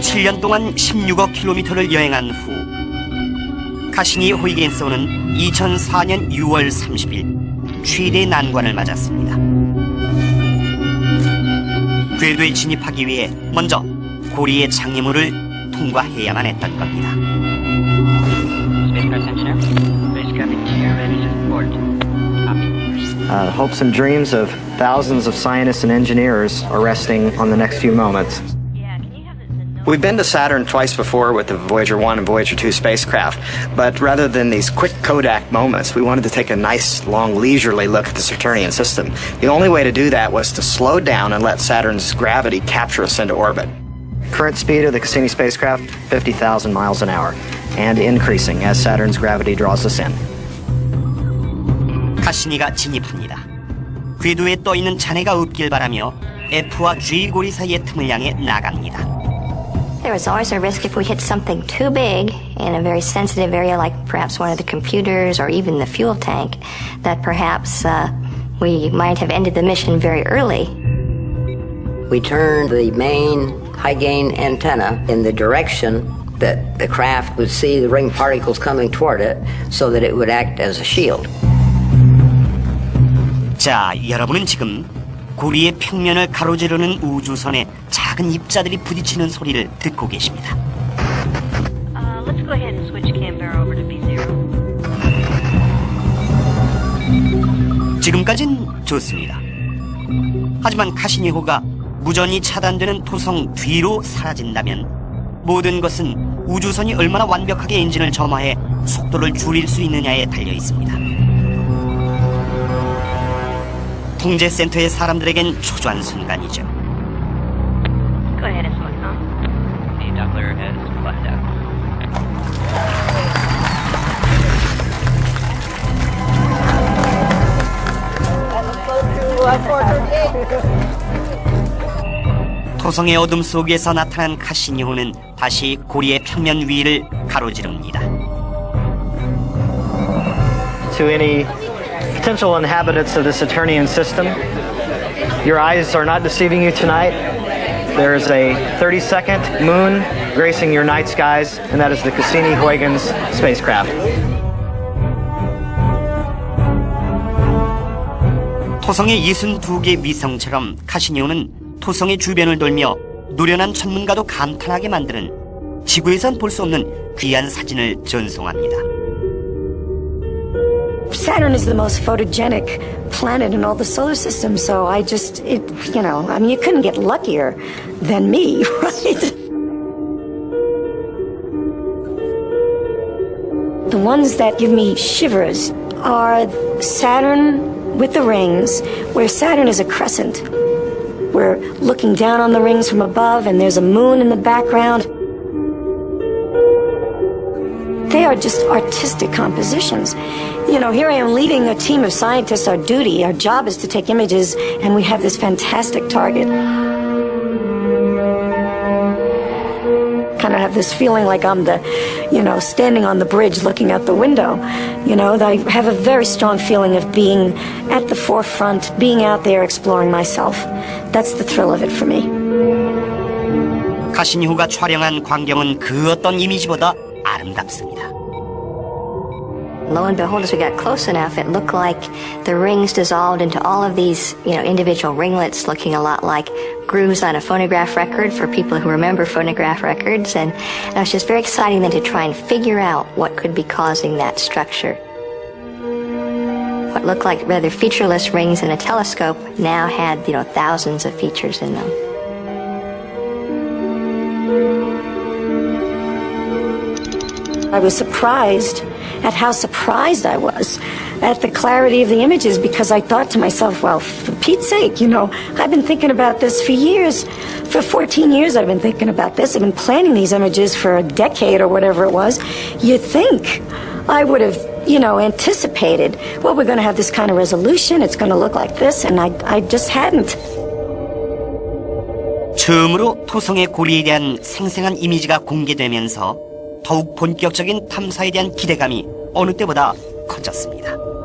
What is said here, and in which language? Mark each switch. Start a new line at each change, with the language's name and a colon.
Korean: 7년 동안 16억 킬로미터를 여행한 후 카시니 호이겐소는 2004년 6월 30일 최대 난관을 맞았습니다. 궤도에 진입하기 위해 먼저 고리의 장애물을 통과해야만 했던 겁니다.
English: Hopes and dreams of thousands of scientists and engineers are resting on the next few moments. We've been to Saturn twice before with the Voyager 1 and Voyager 2 spacecraft, but rather than these quick Kodak moments, we wanted to take a nice, long, leisurely look at the Saturnian system. The only way to do that was to slow down and let Saturn's gravity capture us into orbit. Current speed of the Cassini spacecraft, 50,000 miles an hour, and increasing as Saturn's gravity draws us in.
Korean: 카시니가 진입합니다. 궤도에 떠있는 잔해가 없길 바라며 F와 G 고리 사이의 틈을 향해 나갑니다.
English: There was always a risk if we hit something too big in a very sensitive area like perhaps one of the computers or even the fuel tank that perhaps we might have ended the mission very early. We turned the main high-gain antenna in the direction that the craft would see the ring particles coming toward it so that it would act as a shield.
Korean: 자, 여러분은 지금 고리의 평면을 가로지르는 우주선에 작은 입자들이 부딪히는 소리를 듣고 계십니다.
English: Let's go ahead and switch Canberra over to B0.
Korean: 지금까진 좋습니다. 하지만 카시니호가 무전이 차단되는 토성 뒤로 사라진다면 모든 것은 우주선이 얼마나 완벽하게 엔진을 점화해 속도를 줄일 수 있느냐에 달려 있습니다. 통제센터의 사람들에겐 초조한 순간이죠.
English: Go ahead and switch on. The Doppler has flattened out.
Korean: 토성의 어둠 속에서 나타난 카시니호는 다시 고리의 평면 위를 가로지릅니다.
English: To any potential inhabitants of the Saturnian system, your eyes are not deceiving you tonight. There is a 30-second moon gracing your night skies, and that is the Cassini-Huygens spacecraft.
Korean: 토성의 62개 위성처럼 카시니오는 토성의 주변을 돌며 노련한 천문가도 감탄하게 만드는 지구에선 볼 수 없는 귀한 사진을 전송합니다.
English: Saturn is the most photogenic planet in all the solar system, so you couldn't get luckier than me, right? The ones that give me shivers are Saturn with the rings, where Saturn is a crescent. We're looking down on the rings from above, and there's a moon in the background. They are just artistic compositions. Here I am leading a team of scientists. Our duty, our job is to take images, and we have this fantastic target. Kind of have this feeling like I'm standing on the bridge looking out the window. I have a very strong feeling of being at the forefront, being out there exploring myself. That's the thrill of it for me.
Korean: 카시니호가 촬영한 광경은 그 어떤 이미지보다 아름답습니다.
English: Lo and behold, as we got close enough, it looked like the rings dissolved into all of these, individual ringlets looking a lot like grooves on a phonograph record for people who remember phonograph records. And it was just very exciting then to try and figure out what could be causing that structure. What looked like rather featureless rings in a telescope now had, thousands of features in them. I was surprised at how surprised I was at the clarity of the images, because I thought to myself, well, for Pete's sake, I've been thinking about this for years. For 14 years I've been thinking about this. I've been planning these images for a decade or whatever it was. You'd think I would have, anticipated, well, we're going to have this kind of resolution, it's going to look like this, and I just hadn't.
Korean: 처음으로 토성의 고리에 대한 생생한 이미지가 공개되면서 더욱 본격적인 탐사에 대한 기대감이 어느 때보다 커졌습니다.